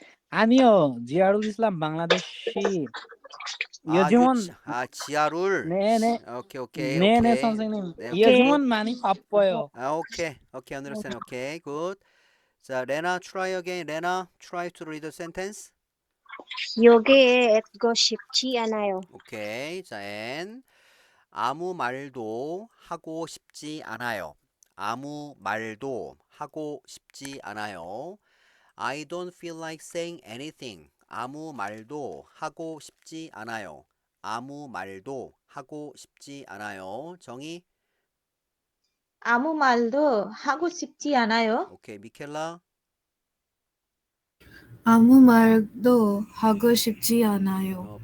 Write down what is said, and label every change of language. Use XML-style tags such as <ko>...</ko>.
<ko>아니요, 지아룰 이슬람 방글라데시. 요즘은 지아룰. 네네. 오케이. 네네, 선생님. 네, 요즘은 많이 바빠요.</ko> <en>오케이, understand. 오케이, good. 자, 레나, try again. 레나, try to read the sentence.</en> <ko>여기에 있고 싶지 않아요. 오케이, 자, and 아무 말도 하고 싶지 않아요. 아무 말도 하고 싶지 않아요.</ko> <en>I don't feel like saying anything.</en> <ko>아무 말도 하고 싶지 않아요. 아무 말도 하고 싶지 않아요. 정희. 아무 말도 하고 싶지 않아요. 오케이, 미켈라. 아무 말도 하고 싶지 않아요.</ko>